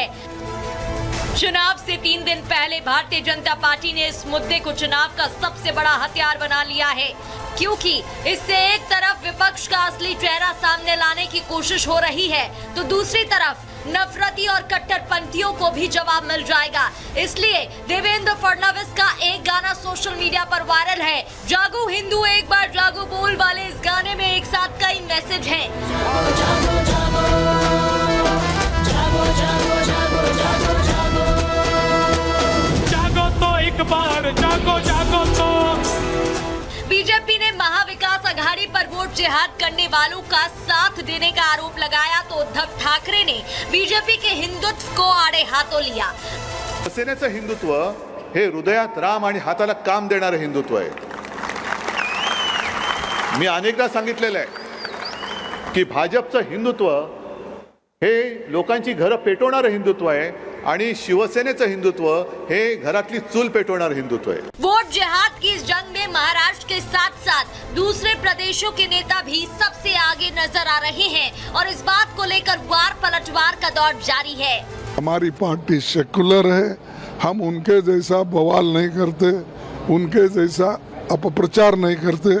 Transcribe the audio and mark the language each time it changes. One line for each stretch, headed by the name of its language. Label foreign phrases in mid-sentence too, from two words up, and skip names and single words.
Hindi: चुनाव से 3 दिन पहले भारतीय जनता पार्टी ने इस मुद्दे को चुनाव का सबसे बड़ा हथियार बना लिया है, क्योंकि इससे एक तरफ विपक्ष का असली चेहरा सामने लाने की कोशिश हो रही है, तो दूसरी तरफ नफरती और कट्टरपंथियों को भी जवाब मिल जाएगा। इसलिए देवेंद्र फडणवीस का एक गाना
English: social media
Hindi: पर वायरल है। जागो हिंदू एक बार जागो बोल वाले इस गाने में एक साथ कई मैसेज हैं। जागो जागो जागो जागो जागो जागो जागो जागो तो एक बार जागो जागो तो बीजेपी ने महाविकास अघाड़ी पर वोट जिहाद करने वालों का साथ देने का आरोप लगाया, तो उद्धव ठाकरे ने बीजेपी के हिंदुत्व को आड़े हाथों लिया।
Marathi: शिवसेनेचं हिंदुत्व हे हृदयात राम आणि हाताला काम देणारं हिंदुत्व आहे। मी अनेकदा सांगितलेलं आहे की भाजपचं हिंदुत्व हे लोकांची घरं पेटवणारं हिंदुत्व आहे आणि शिवसेनेचं हिंदुत्व हे घरातली चूल पेटवणारं हिंदुत्व आहे।
Hindi: वोट जिहाद की इस जंग में महाराष्ट्र के साथ साथ दूसरे प्रदेशों के नेता भी सबसे आगे नजर आ रहे हैं और इस बात को लेकर वार पलटवार का दौर जारी है। हमारी पार्टी सेकुलर है, हम उनके जैसा बवाल नहीं करते, उनके जैसा अपप्रचार नहीं करते।